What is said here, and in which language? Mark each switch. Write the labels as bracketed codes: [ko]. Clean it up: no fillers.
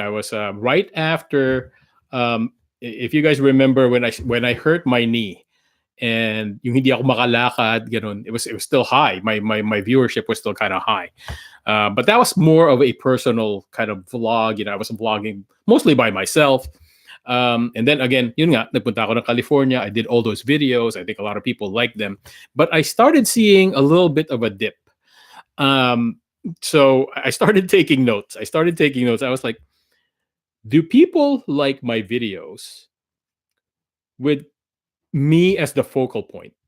[en] I was right after. If you guys remember when I hurt my knee, and [tl] yung hindi ako makalakad, ganun, [en] it was still high. My viewership was still kind of high, but that was more of a personal kind of vlog. I was vlogging mostly by myself. And then again, [tl] yun nga, nagpunta ako ng California. [en] I did all those videos. I think a lot of people liked them. But I started seeing a little bit of a dip. So I started taking notes. I was like, do people like my videos with me as the focal point?